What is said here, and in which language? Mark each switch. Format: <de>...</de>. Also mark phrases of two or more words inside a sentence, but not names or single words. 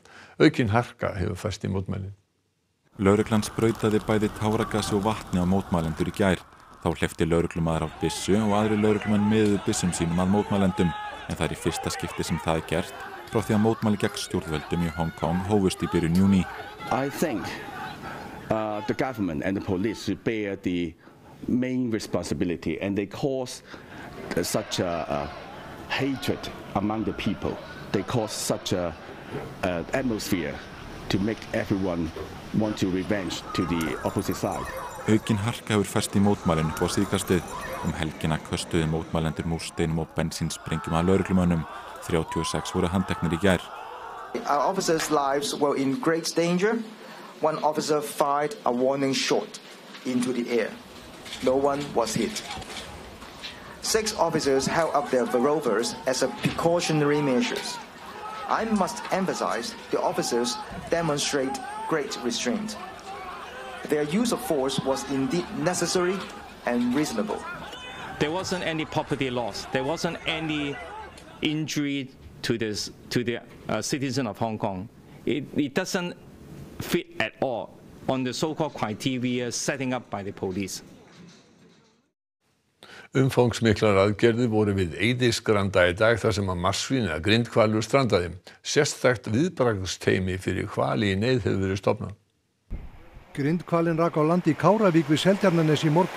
<is>Aukin harka hefur færst í mótmælin. Lögreglan sprautaði bæði táragasi og vatni á mótmælendur í gær. Þá hleypti lögreglumaður af byssu og aðrir lögreglumenn miðuðu byssum sínum að mótmælendum. En það er í fyrsta skipti sem það er gert frá því að mótmæli gegn stjórnvöldum í Hong Kong hófust í byrjun júní.</is> <en>I think the government and the police should bear the main responsibility, and they cause such a hatred among the people. They cause such a atmosphere to make everyone want to revenge to the opposite side.</en> <is>Aukin harka hefur færst í mótmælin upp á síðkastið. Helgina köstuðu mótmælendur múrsteinum og bensínsprengjum að lögreglumönnum. 36 voru handteknir í gær.</is> <en>Our officers' lives were in great danger. One officer fired a warning shot into the air. No one was hit. 6 officers held up their revolvers as a precautionary measures. I must emphasize the officers demonstrate great restraint. Their use of force was indeed necessary and reasonable. There wasn't any property loss. There wasn't any injury to the citizen of Hong Kong. It doesn't fit at all on the so-called criteria setting up by the police.</en> <is>Umfangsmiklar aðgerðir voru við Eiðisgranda í dag þar sem að marsvín eða grindhvalur strandaði. Sérstakt viðbragðsteymi fyrir hvali í neyð hefur verið stofnað. Grindhvalinn rak á land í Káravík við Seltjarnarnes í morgun.</is>